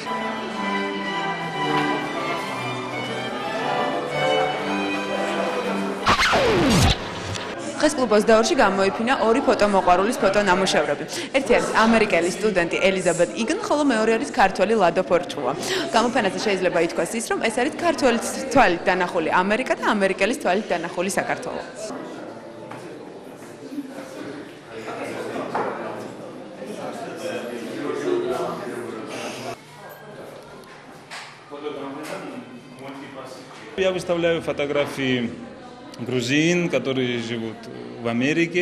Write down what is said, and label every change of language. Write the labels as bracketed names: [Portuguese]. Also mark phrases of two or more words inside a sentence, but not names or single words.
[Georgian] დღეს კლუბოს დაურში გამოიფინა 2 ფოტომოყვარულის ფოტონამუშევრები. ერთი არის ამერიკელი სტუდენტი ელიზაბეთ იგნ, ხოლო მეორე არის ქართველი ლადო ფორჭუა. გამოფენაზე შეიძლება ითქვას ის, რომ ეს არის ქართველის თვალით დანახული ამერიკა და ამერიკელის თვალით დანახული საქართველო. [Russian] Я выставляю фотографии грузин, которые живут в Америке.